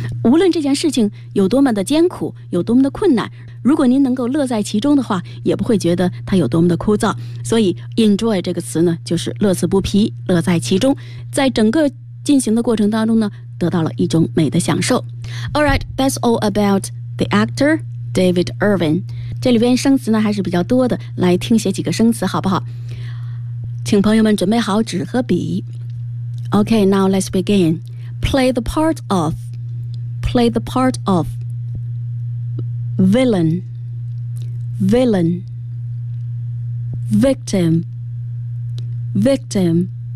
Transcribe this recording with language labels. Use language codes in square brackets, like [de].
[zh] 无论这件事情有多么的艰苦，有多么的困难，如果您能够乐在其中的话，也不会觉得它有多么的枯燥。所以 enjoy 这个词呢就是乐此不疲，乐在其中，在整个进行的过程当中呢得到了一种美的享受。 [en] Alright, that's all about the actor David Irwin. [zh] 这里边生词呢还是比较多的，来听写几个生词好不好？请朋友们准备好纸和笔。 [en] OK, now let's begin. Play the part of, play the part ofVillain, villain, victim, victim.